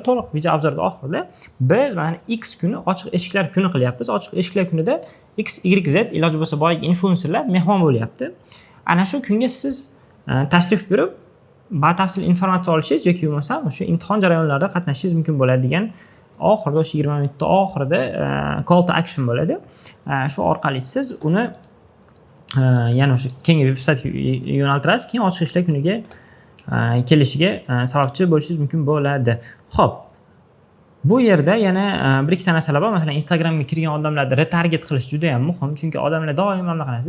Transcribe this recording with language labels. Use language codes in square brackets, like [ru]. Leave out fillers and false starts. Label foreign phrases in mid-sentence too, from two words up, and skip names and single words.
[uz] To'liq video obzorda oxirida biz mana X kuni ochiq eshiklar kuni qilyapmiz. Ochiq eshiklar kunida X, Y, Z iloji bo'lsa boyagi influenserlar mehmon bo'lyapti. Ana shu kunga siz tashrif buyurib batafsil informatsiya olishingiz yoki bo'lmasam o'sha imtihon jarayonlarida qatnashishingiz mumkin bo'ladigan oxirida o'sha 20 minutda oxirida [en] call to action [uz] bo'ladi. Shu orqali siz uni yana o'sha keyingi veb-saytga yo'naltirasiz, keyin ochiq ishlar kuniga kelishiga sababchi bo'lishingiz mumkin bo'ladi. Xo'p, bu yerda yana bir ikkita narsalar bor. Masalan, Instagramga kirgan odamlarni retarget qilish juda ham muhim, chunki odamlar doimo nima qilasiz?